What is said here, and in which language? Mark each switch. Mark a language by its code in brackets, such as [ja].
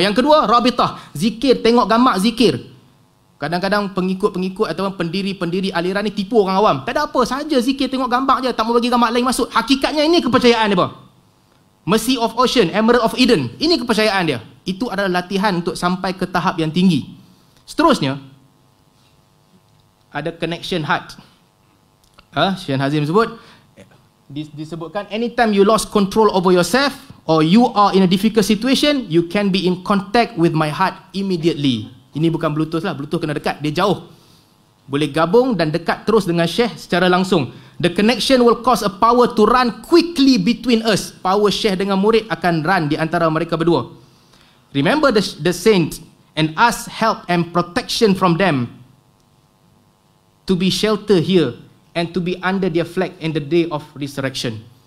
[ms] Yang kedua, Rabitah, zikir, tengok gambar zikir. Kadang-kadang pengikut-pengikut ataupun pendiri-pendiri aliran ni tipu orang awam. Tak ada apa, saja zikir, tengok gambar je, tak mau bagi gambar lain masuk. Hakikatnya ini kepercayaan dia apa? Mercy of Ocean, Emerald of Eden. Ini kepercayaan dia. Itu adalah latihan untuk sampai ke tahap yang tinggi. Seterusnya, ada connection heart. Syekh Hazim sebut, disebutkan [en] anytime you lost control over yourself or you are in a difficult situation, you can be in contact with my heart immediately. [ms] Ini bukan Bluetooth lah, Bluetooth kena dekat, dia jauh. Boleh gabung dan dekat terus dengan Syekh secara langsung. [en] The connection will cause a power to run quickly between us. [ms] Power Syekh dengan murid akan run di antara mereka berdua. [en] Remember the saint and ask help and protection from them to be shelter here and to be under their flag in the day of resurrection.